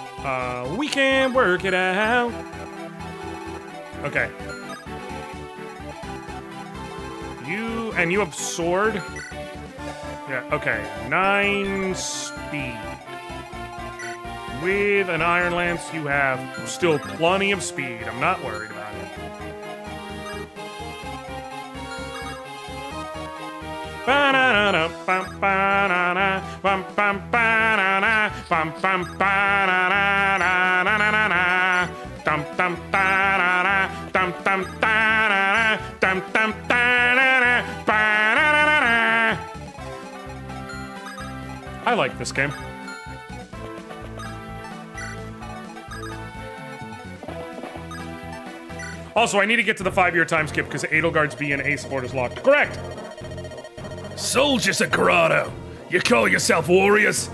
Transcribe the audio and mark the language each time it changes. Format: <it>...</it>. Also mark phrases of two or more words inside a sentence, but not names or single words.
<en>We can work it out. Okay. You have sword? Yeah, okay. 9 speed. With an iron lance, you have still plenty of speed. I'm not worried about it. Ba-na-na-na, bum, ba-na-na, bum, bum, ba-na-na, bum, bum, ba-na-na-na-na-na-na-na, dum, dum, ba-na-na, dum, dum, ba-na-na, dum, dum, ba-na-na, ba-na-na-na-na. I like this game. Also, I need to get to the 5-year time skip because Edelgard's B and A support is locked. Correct! Soldiers of Grotto, you call yourself warriors?</en>